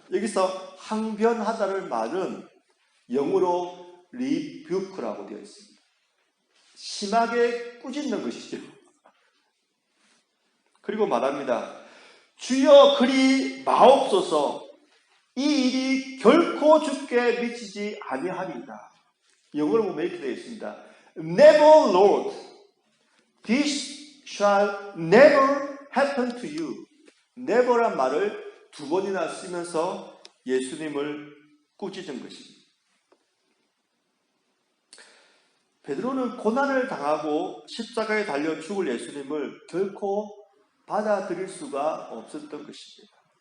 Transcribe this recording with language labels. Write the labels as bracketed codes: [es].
[ko] 여기서 항변하다는 말은 영어로 리뷰크라고 되어 있습니다. 심하게 꾸짖는 것이죠. 그리고 말합니다. 주여 그리 마옵소서 이 일이 결코 죽게 미치지 아니하리이다. 영어로 보면 이렇게 되어 있습니다. [en] Never, Lord, this shall never happen to you. [ko] never란 말을 두 번이나 쓰면서 예수님을 꾸짖은 것입니다. 베드로는 고난을 당하고 십자가에 달려 죽을 예수님을 결코 받아들일 수가 없었던 것입니다.